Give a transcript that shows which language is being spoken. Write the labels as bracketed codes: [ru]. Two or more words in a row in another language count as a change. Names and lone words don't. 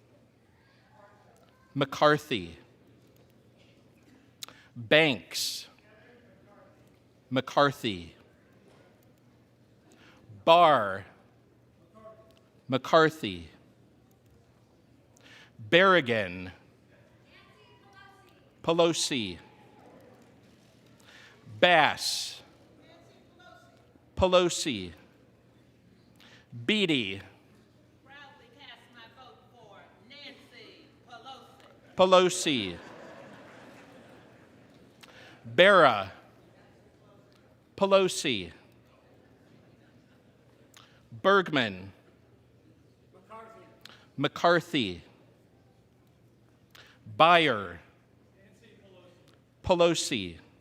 [en] McCarthy, Banks, McCarthy, Barr, McCarthy, Berrigan, Pelosi, Bass, Pelosi, Beatty, proudly cast my vote for Nancy Pelosi. Pelosi, Barra, Pelosi, Bergman, McCarthy, Beyer, Pelosi,